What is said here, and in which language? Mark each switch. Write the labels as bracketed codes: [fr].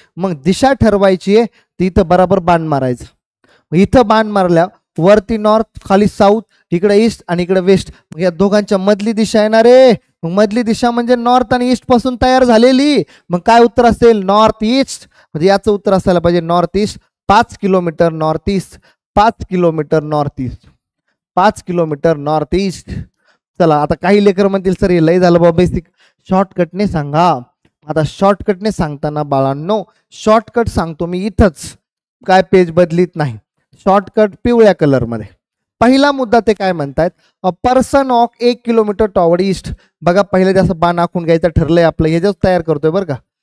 [mr] मग दिशा ठरवायची आहे, ती इथं बराबर बाण मारायचं. इथं बाण मारल्या वरती नॉर्थ, खाली साऊथ, इकडे ईस्ट आणि इकडे वेस्ट, मग या दोघांच्या मधली दिशा येणार आहे. मग मधली दिशा म्हणजे नॉर्थ आणि ईस्ट पासून तयार झालेली. मग काय उत्तर असेल? North east. म्हणजे याचं उत्तर असायला पाहिजे north east. 5 kilometre north east, 5 kilometre north east, 5 kilometre north east. चला आता काही लेकर म्हणतील सर हे लय झालं बाबा बेसिक, शॉर्टकटने सांगा. आता शॉर्टकटने सांगताना बाळांनो, शॉर्टकट सांगतो मी इथंच, काय पेज बदलीत नाही. शॉर्टकट पिवळ्या कलरमध्ये. पहिला मुद्दा ते काय म्हणतायत? [en] A person walk 1 kilometre toward east. [mr] बघा पहिले असं बाण आखून घ्यायचं ठरलंय आपलं, हे जस्ट तयार करतोय बरं का.